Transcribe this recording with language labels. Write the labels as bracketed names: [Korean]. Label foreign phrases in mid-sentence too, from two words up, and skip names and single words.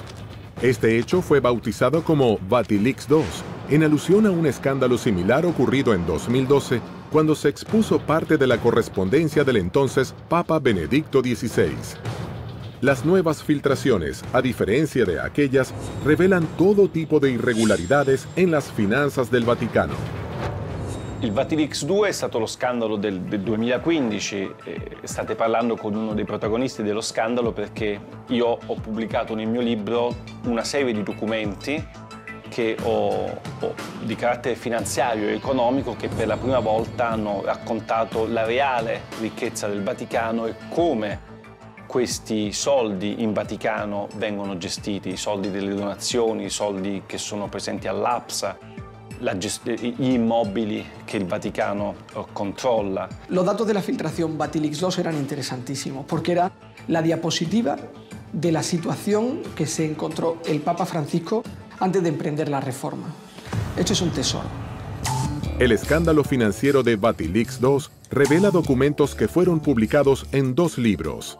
[Spanish] Este hecho fue bautizado como Vatilix II, en alusión a un escándalo similar ocurrido en 2012, cuando se expuso parte de la correspondencia del entonces Papa Benedicto XVI. Las nuevas filtraciones, a diferencia de aquellas, revelan todo tipo de irregolaridades en las finanzas del Vaticano. [Italian] Il Vatilix II è stato lo scandalo del 2015, state parlando con uno dei protagonisti dello scandalo perché io ho pubblicato nel mio libro una serie di documenti di carattere finanziario e economico che per la prima volta hanno raccontato la reale ricchezza del Vaticano e come questi soldi in Vaticano vengono gestiti, i soldi delle donazioni, i soldi che sono presenti all'APSA, gli immobili [Spanish] que el Vaticano controla. Los datos de la filtración Vatilix II eran interesantísimos porque era la diapositiva de la situación que se encontró el Papa Francisco antes de emprender la reforma. Esto es un tesoro. El escándalo financiero de Vatilix II revela documentos que fueron publicados en 2 libros.